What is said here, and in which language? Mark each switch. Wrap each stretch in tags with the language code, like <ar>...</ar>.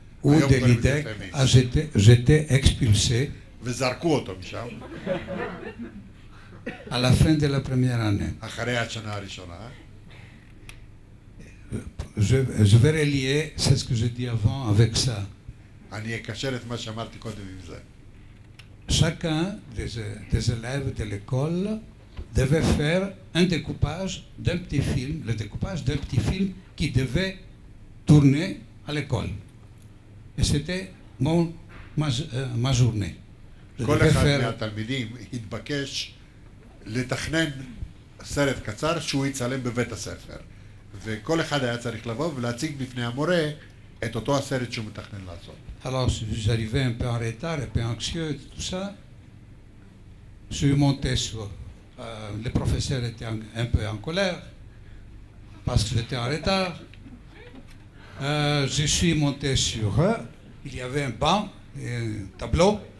<fr>Ou de l'IDEC, j'étais expulsé</fr> <he>וזרקו אותו משם.</he> <fr>à la fin de la première année.</fr> <he>אחרי השנה הראשונה.</he> <fr>Je vais relier, c'est ce que j'ai dit avant, avec ça.</fr> <he>אני אקשר את מה שאמרתי קודם עם זה.</he> <fr>Chacun des élèves de l'école devait faire un découpage d'un petit film, le découpage d'un petit film qui devait tourner à l'école. Et c'était ma journée. Je</fr> <he>כל</he> <fr>devais</fr> <he>אחד</he> <fr>faire</fr> <he>מהתלמידים התבקש לתכנן סרט קצר שהוא יצלם בבית הספר. וכל אחד היה צריך לבוא ולהציג בפני המורה את אותו הסרט שהוא מתכנן לעשות.</he> <fr>Alors, j'arrivais un peu en retard, un peu anxieux, tout ça. Je suis monté sur... le professeur était un peu en colère parce que j'étais en retard. Je suis monté sur eux. Il y avait un banc et un tableau.</fr>